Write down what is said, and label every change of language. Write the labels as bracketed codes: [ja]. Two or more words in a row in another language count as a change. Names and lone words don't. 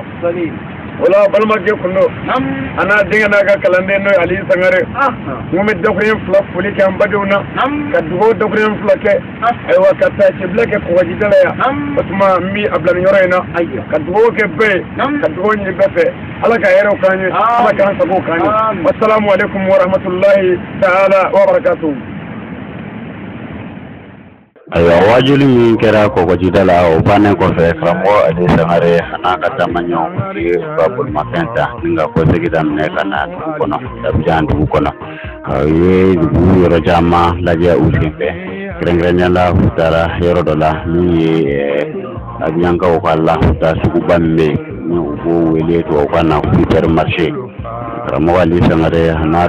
[bm] wala balimakɛ kun do a n'a denkɛ n'a ka kalanden n'o ye Ali Sangare n ko n bɛ dakuruɲɛ 2 foli kɛ an badenw na ka dugawu dakuruɲɛ 2 kɛ ayiwa ka taa cɛbila kɛ Kɔgɔjida la yan o tuma n bɛ a bila nin yɔrɔ in na ka dugawu kɛ bɛɛ ye ka dugawu ɲini bɛɛ fɛ ala ka hɛrɛw k'an ye ala k'an sago k'an ye [ar] والسلام عليكم ورحمة الله تعالى وبركاته. [bm] ayiwa wajuli min kɛra Kɔgɔjida la o bannen kɔfɛ karamɔgɔ Ali Sangare a n'a ka taamaɲɔgɔnw ye u ka bolimafɛn ta ni ka kɔsegin daminɛ ka na dugu kɔnɔ Abidjan dugu kɔnɔ u ye dugu yɔrɔ caman lajɛ u senfɛ kɛrɛnkɛrɛnnenya la u taara yɔrɔ dɔ la min ye Abidjankaw ka lafuta suguba min bɛ yen ni u b'o wele tubabukan na supermarché karamɔgɔ Ali Sangare a n'a